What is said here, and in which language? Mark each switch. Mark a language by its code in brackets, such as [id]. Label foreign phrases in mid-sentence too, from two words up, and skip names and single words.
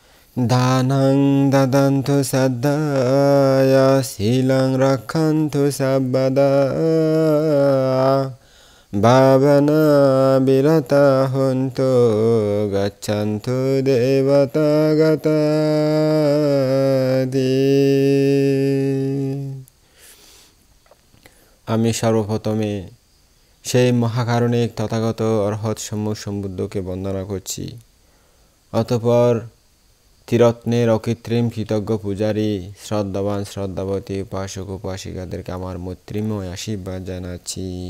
[pi] Dhanang dadantu saddaya silang rakhantu sabbada bhavana birata huntu gacchantu devata gatadi [bn] আমি সর্বপ্রথমে সেই মহাকারণিক তথাগত অরহৎ সম্যক সম্বুদ্ধকে [pi] বন্দনা করছি। [bn] অতঃপর ত্রিরত্নের অকৃত্রিম কৃতজ্ঞ পূজারী শ্রদ্ধাবান শ্রদ্ধাবতী উপাসক উপাসিকাদেরকে আমার মৈত্রীময় আশীর্বাদ জানাচ্ছি।